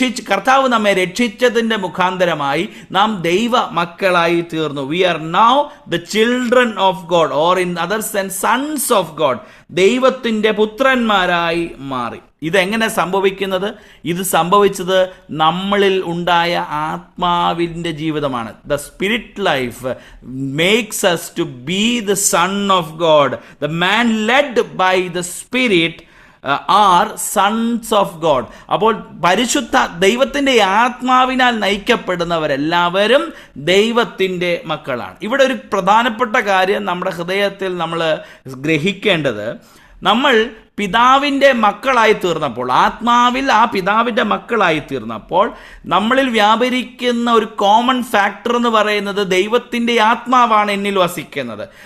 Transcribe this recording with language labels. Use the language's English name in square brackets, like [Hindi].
[Malayalam] കർത്താവ് നമ്മെ രക്ഷിച്ചതിൻ്റെ മുഖാന്തരമായി നാം ദൈവ മക്കളായി തീർന്നു. [English] We are now the children of God, or in other sense sons of God. [Malayalam] ദൈവത്തിൻ്റെ പുത്രന്മാരായി മാറി. ഇതെങ്ങനെ സംഭവിക്കുന്നത്? ഇത് സംഭവിച്ചത് നമ്മളിൽ ഉണ്ടായ ആത്മാവിൻ്റെ ജീവിതമാണ്. [English] The spirit life makes us to be the son of God. The man led by the spirit are sons of God. [Malayalam] അപ്പോൾ പരിശുദ്ധ ദൈവത്തിൻ്റെ ആത്മാവിനാൽ നയിക്കപ്പെടുന്നവരെല്ലാവരും ദൈവത്തിൻ്റെ മക്കളാണ്. ഇവിടെ ഒരു പ്രധാനപ്പെട്ട കാര്യം നമ്മുടെ ഹൃദയത്തിൽ നമ്മൾ ഗ്രഹിക്കേണ്ടത്, നമ്മൾ പിതാവിൻ്റെ മക്കളായി തീർന്നപ്പോൾ, ആത്മാവിൽ ആ പിതാവിൻ്റെ മക്കളായി തീർന്നപ്പോൾ നമ്മളിൽ വ്യാപരിക്കുന്ന ഒരു കോമൺ ഫാക്ടർ എന്ന് പറയുന്നത് ദൈവത്തിൻ്റെ ആത്മാവാണ് എന്നിൽ വസിക്കുന്നത്.